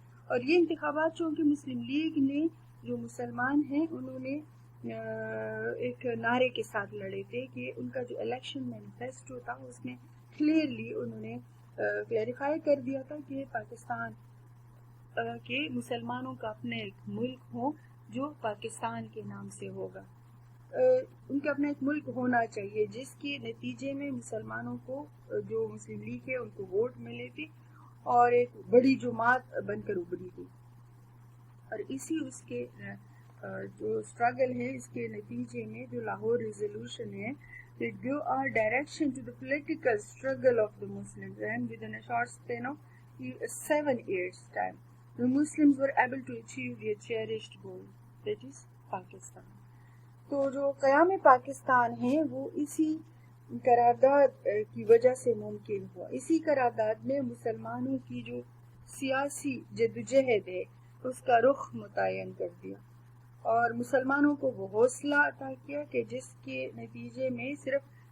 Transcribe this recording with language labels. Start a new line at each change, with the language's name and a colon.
Urdu: اور یہ انتخابات چونکہ مسلم لیگ نے جو مسلمان ہیں انہوں نے ایک نعرے کے ساتھ لڑے تھے کہ ان کا جو الیکشن مینیفیسٹو تھا اس میں کلیئرلی انہوں نے کلیریفائی کر دیا تھا کہ پاکستان کے مسلمانوں کا اپنا ایک ملک ہو جو پاکستان کے نام سے ہوگا. ان کا اپنا ایک ملک ہونا چاہیے جس کے نتیجے میں مسلمانوں کو جو مسلم لیگ ہے ان کو ووٹ ملے تھے اور ایک بڑی جماعت بن کر ابھری تھی. اور اسی اس کے جو اسٹرگل ہے اس کے نتیجے میں جو لاہور ریزولوشن ہے
English: it gave a direction to the political struggle of the Muslims, and within a short span of 7 years time the Muslims were able to achieve their cherished goal, that is Pakistan.
Urdu: تو جو قیام پاکستان ہے وہ اسی قرارداد کی وجہ سے ممکن ہوا. اسی قرارداد میں مسلمانوں کی جو سیاسی جدوجہد ہے اس کا رخ متعین کر دیا اور مسلمانوں کو وہ حوصلہ عطا کیا کہ جس کے نتیجے میں صرف